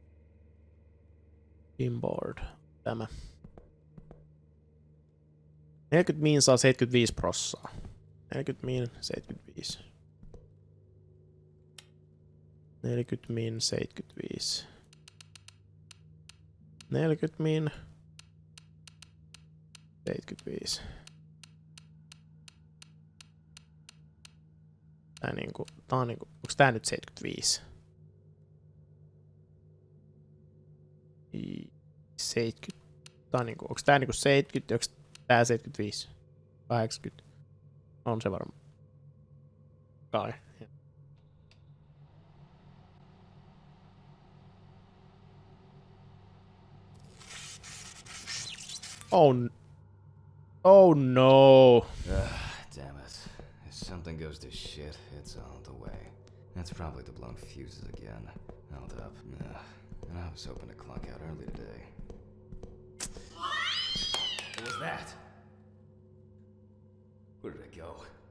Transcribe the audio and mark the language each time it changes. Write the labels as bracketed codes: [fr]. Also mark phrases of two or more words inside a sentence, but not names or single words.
[fi] Pinboard. Tämä. 40 min saa 75%. 40 min 75. 40 min 75. 40 min 75. Tää on niinku, onks tää nyt 75? 70. Tää on niinku, onks tää niinku 70 ja onks tää 75? 80. On se varmaan. Kai. [en] Oh no. Damn it. If something goes to shit, it's all the way. That's probably the blown fuses again. Held up. And I was hoping to clock out early today. What was that? Where did it go?